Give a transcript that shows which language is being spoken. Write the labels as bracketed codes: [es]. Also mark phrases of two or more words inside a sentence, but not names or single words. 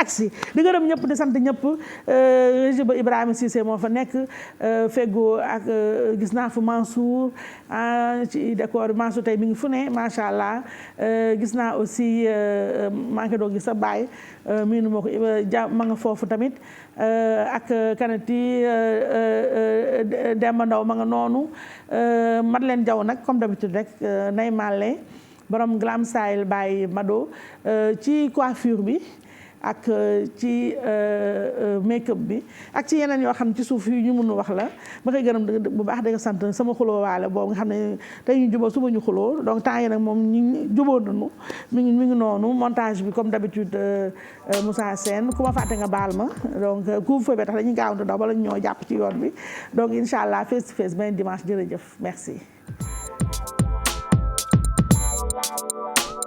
[wo] agsi di gërëm ñëpp di sant ñëpp régie ba Ibrahima Cissé moo fa nekk feggoo ak gis naa fa Mansour ci décor Mansour tey mi ngi fu ne [ar] ما شاء الله [wo] gis naa aussi maa ngi doon gis sa baay miinu moo ko ma nga foofu tamit ak kanati Demba Ndaw ma nga noonu Madeleine Diaw nag [fr] comme d'habitude [wo] rek nay màlle borom glam style by Mado ci coiffure bi ak ci make-up bi ak ci yeneen yoo xam ne ci suuf yu ñu mënu wax la ma koy gërëm bu baax di ko sant sama xuloo waale boobu nga xam ne tey ñu juboo suba ñu xuloo donc temps yi nag moom ñu juboo nañu mi ngi noonu montage bi [fr] comme d'habitude [wo] Moussa Sène ku ma fàtte nga baal ma donc couvre-feu bi tax dañuy gaawantu daw bala ñoo jàpp ci yoon bi donc [ar] إن شاء الله [en] face to face [wo] benn dimanche jërëjëf merci